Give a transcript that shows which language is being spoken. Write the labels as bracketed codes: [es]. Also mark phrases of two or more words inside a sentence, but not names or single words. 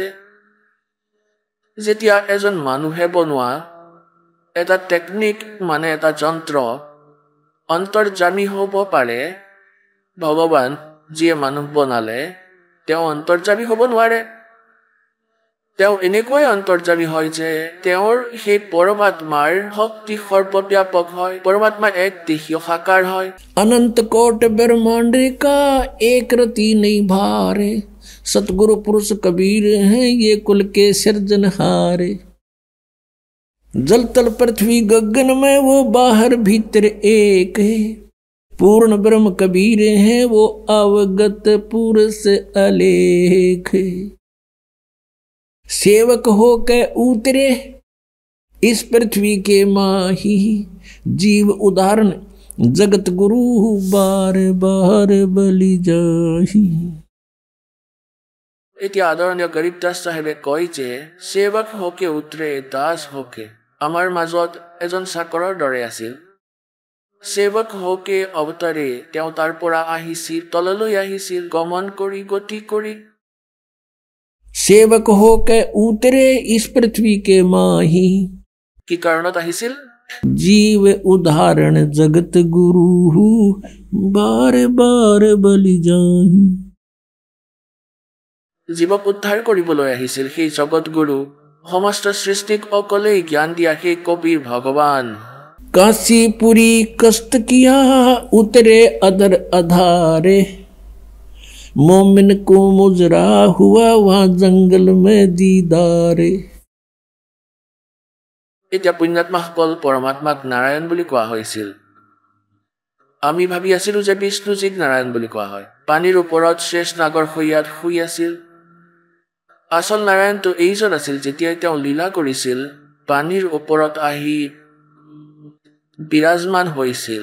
[as] যেতিয়া এজন মানুহে বনোৱা এটা টেকনিক মানে এটা যন্ত্ৰ অন্তৰ্যামী হ'ব পাৰে, ভগৱান যিয়ে মানুহ বনালে তেওঁ অন্তৰ্যামী হ'ব নোৱাৰে। তেওঁ এনেকৈ অন্তৰ্যামী হয় যে তেওঁৰ সেই পৰমাত্মাৰ শক্তি সৰ্বব্যাপক হয়। পৰমাত্মা এক দেশীয় সাকাৰ হয়। [hi] अनंत कोट ब्रह्मांड का एक रति नहीं भारे, सतगुरु पुरुष कबीर हैं ये कुल के सिरजनहारे। जल तल पृथ्वी गगन में वो बाहर भीतर एक है, पूर्ण ब्रह्म कबीर हैं वो अवगत पुरुष अलेख। सेवक हो के उतरे इस पृथ्वी के माही, जीव उदाहरण जगत गुरु बार बार बलि जाही। [as] এতিয়া আদৰণীয় গৰীব দাস চাহেবে কয় যে [hi] सेवक होके उतरे दास होके। [as] আমাৰ মাজত এজন চাকৰৰ দৰে আছিল। [hi] सेवक होके अवतरे [as] তেওঁ তাৰ পৰা আহিছিল, তললৈ আহিছিল, গমন কৰি গতি কৰি। [hi] सेवक हो के उतरे इस पृथ्वी के माही, [as] কি কাৰণত আহিছিল? [hi] जीव उदाहरण जगत गुरु बार बार बलि जाही। [as] জীৱক উদ্ধাৰ কৰিবলৈ আহিছিল সেই জগত গুৰু, সমস্ত সৃষ্টিক অকলেই জ্ঞান দিয়া সেই কবিৰ ভগৱান। [hi] काशीपुरी कष्ट किया उतरे अदर अधारे, मोमिन को मुजरा हुआ वहां जंगल में दीदारे। [as] এতিয়া পুণ্যাত্মাসকল পৰমাত্মাক নাৰায়ণ বুলি কোৱা হৈছিল। আমি ভাবি আছিলো যে বিষ্ণুজীক নাৰায়ণ বুলি কোৱা হয়। পানীৰ ওপৰত শেষ নাগৰ শৈয়াত শুই আছিল। আচল নাৰায়ণটো এইজন আছিল যেতিয়া তেওঁ লীলা কৰিছিল, পানীৰ ওপৰত আহি বিৰাজমান হৈছিল।